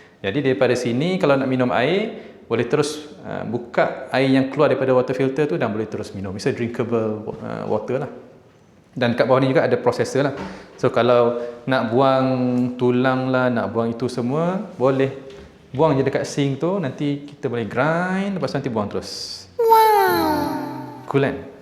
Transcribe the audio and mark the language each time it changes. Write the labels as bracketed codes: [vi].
[ms] Jadi daripada sini kalau nak minum air boleh terus buka air yang keluar daripada water filter tu dan boleh terus minum. [en] It's a drinkable water lah. [ms] Dan kat bawah ni juga ada processor lah. So kalau nak buang tulang lah, nak buang itu semua, boleh buang je dekat sink tu, nanti kita boleh grind, lepas tu nanti buang terus. Wow. Cool kan?